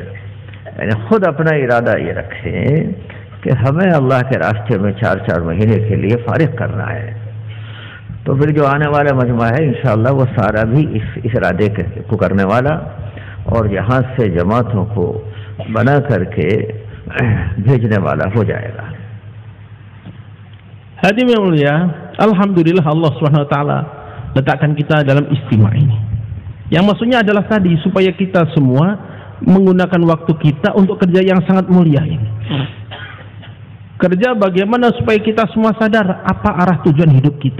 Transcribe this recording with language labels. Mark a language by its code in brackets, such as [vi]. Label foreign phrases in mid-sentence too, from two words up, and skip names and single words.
[ur] یعنی خود اپنا ارادہ یہ رکھیں کہ ہمیں اللہ کے راستے میں 4 مہینے کے لیے فارغ کرنا ہے. تو پھر جو آنے والا مجمع ہے انشاءاللہ وہ سارا بھی اس ارادے کو کرنے والا اور یہاں سے جماعتوں کو بنا کر کے بھیجنے والا ہو جائے گا. [id] Hadirin yang mulia, alhamdulillah [ar] الله سبحانه وتعالى [id] letakkan kita dalam istimewa ini. Yang maksudnya adalah tadi supaya kita semua menggunakan waktu kita untuk kerja yang sangat mulia ini. Kerja bagaimana supaya kita semua sadar apa arah tujuan hidup kita.